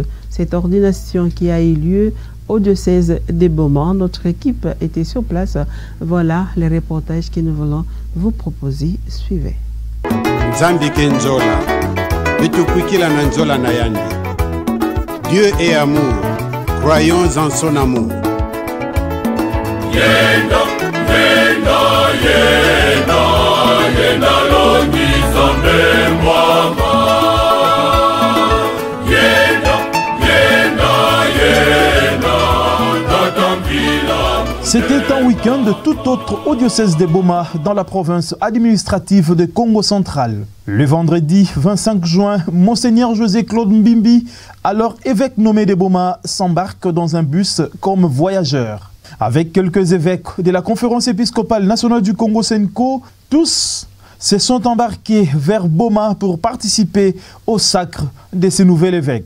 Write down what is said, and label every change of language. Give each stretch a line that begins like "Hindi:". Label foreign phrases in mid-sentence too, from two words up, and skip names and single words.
French: Cette ordination qui a eu lieu au diocèse de Boma. Notre équipe était sur place. Voilà les reportages que nous voulons vous proposer. Suivez. Dieu est amour. Croyons en son amour.
Kongo: Yenda, yenda, yenda, yenda longi zambe mwama. Yenda, yenda, yenda, tatambila.
French: C'était un week-end tout autre au diocèse de Boma, dans la province administrative de Congo central. Le vendredi 25 juin, Monseigneur José Claude Mbimbi, alors évêque nommé de Boma, s'embarque dans un bus comme voyageur. Avec quelques évêques de la conférence épiscopale nationale du Congo Senko, tous se sont embarqués vers Boma pour participer au sacre de ce nouvel évêque.